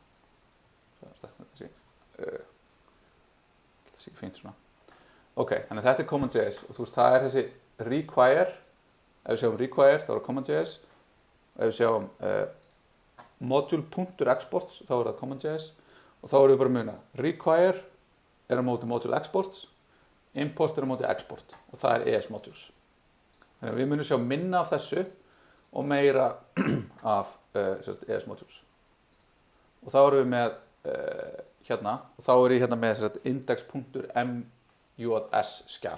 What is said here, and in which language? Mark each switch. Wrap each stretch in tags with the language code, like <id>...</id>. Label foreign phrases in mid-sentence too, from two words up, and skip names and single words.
<is>Það sé ekki fínt svona. Ok, þannig að þetta er Common.js og þú veist, það er þessi require. Ef við sjáum require þá er það Common.js. Ef við sjáum module.exports þá er það Common.js og þá erum við bara að muna. Require er á móti module exports, import er á móti export og það er ES modules. Þannig að við munum sjá minna af þessu og meira af ES modules. Og þá erum við með hérna, og þá er ég hérna með index.mjs skjal.</is>